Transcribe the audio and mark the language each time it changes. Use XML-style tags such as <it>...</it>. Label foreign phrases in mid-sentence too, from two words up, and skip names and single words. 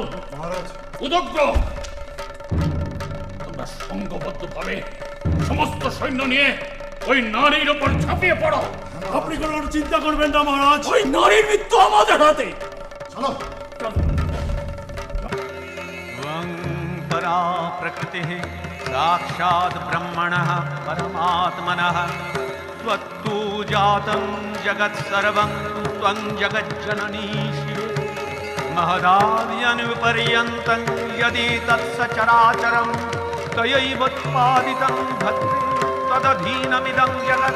<bn>মহারাজ উদগ্র তোমরা সংঘবদ্ধভাবে সমস্ত সৈন্য নিয়ে ওই নারীর উপর ঝাঁপিয়ে পড়ো। আপনি কোনো চিন্তা করবেন না মহারাজ, ওই নারীর মৃত্যু আমাদের হাতে। চলো</bn> <sa>परा प्रकृतिः साक्षात् ब्रह्मणः परमात्मनः त्वत्तु जातं जगत्सर्वं त्वं जगज्जननी शिवे महदाद्यनुपर्यन्तं यदि तत्सचराचरं त्वयैवोत्पादितं भद्रे तदधीनमिदं जगत्</sa>